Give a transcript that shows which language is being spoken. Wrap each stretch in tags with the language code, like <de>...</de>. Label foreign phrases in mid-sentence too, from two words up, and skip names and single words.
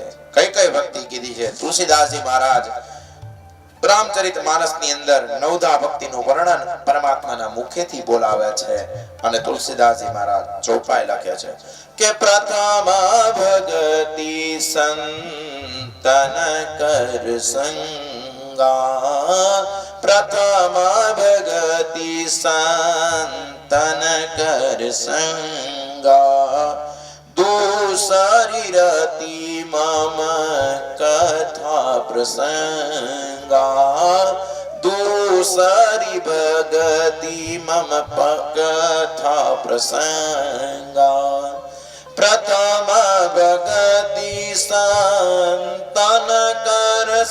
<gu>કઈ કઈ ભક્તિ કીધી છે? તુલસીદાસજી મહારાજ રામચરિત માનસની અંદર નવધા ભક્તિનું વર્ણન પરમાત્માના મુખેથી બોલાવે છે અને તુલસીદાસજી મહારાજ ચોપાઈ લખે છે કે</gu> <awa>प्रथम भक्ति संतन कर संगा, प्रथम भक्ति संतन कर संगा, दूसरी रति मम कथा प्रसंगा, दूसरी भगति मम कथा प्रसंगा, प्रथम भगति संतन कर</awa>